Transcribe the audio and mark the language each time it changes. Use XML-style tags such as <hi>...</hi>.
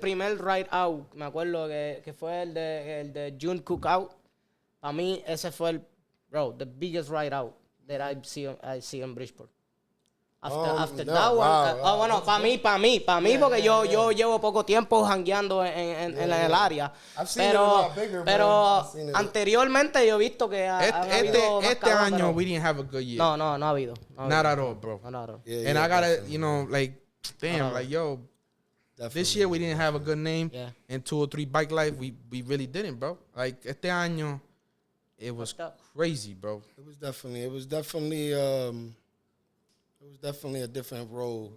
<es>primer ride out, me acuerdo que fue el de June Cookout. Para mí, ese fue</es> <en>the biggest ride out that I see in Bridgeport. After</en> <es>no,</es> <en>that one, wow.</en> <es>bueno, para mí, porque yo llevo poco tiempo jangueando en el área.</es> <en>I've seen it a lot bigger, man. I've seen it.</en> <es>Anteriormente yo he visto que ha habido más Este cabrón, año pero</es> <en>we didn't have a good year.</en> <es>no ha habido.</es> <en>Not at all, bro.</en> <es>No, no.</es> <en>Yeah, And yeah, I gotta, definitely, you know, like, damn, like, yo, this year we didn't have a good name. Yeah. And 2 or 3 Bikelife, we really didn't, bro. Like,</en> <es>este año,</es> <en>it was crazy, bro. It was definitely a different road.</en>